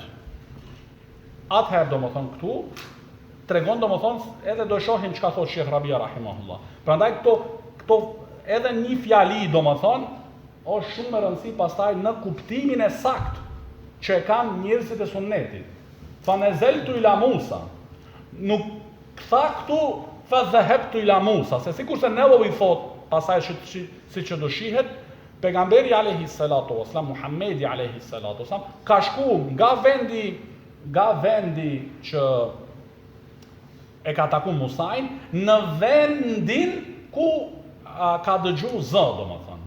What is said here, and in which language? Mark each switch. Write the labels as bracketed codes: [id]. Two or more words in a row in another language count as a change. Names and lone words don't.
[sq] Atëherë do më thonë këtu, tregon do më thonë, edhe do shohim që ka thot Shekh Rabia rahimahullah. Prandaj këto edhe një fjali do më thonë, është shumë më rëndësi pastaj në kuptimin e saktë që e kanë njerëzit e sunnetit. [ar] فنزلت إلى موسى. [sq] Nuk tha këtu [ar] فذهبت إلى موسى, [sq] se sikurse Nawawi thot, pasaj si që do shihet, pejgamberi [ar] عليه الصلاة والسلام, [sq] Muhamedi [ar] عليه الصلاة والسلام, [sq] ka shku nga vendi që e ka taku Musajin, në vendin ku ka dëgju zë, do më thonë.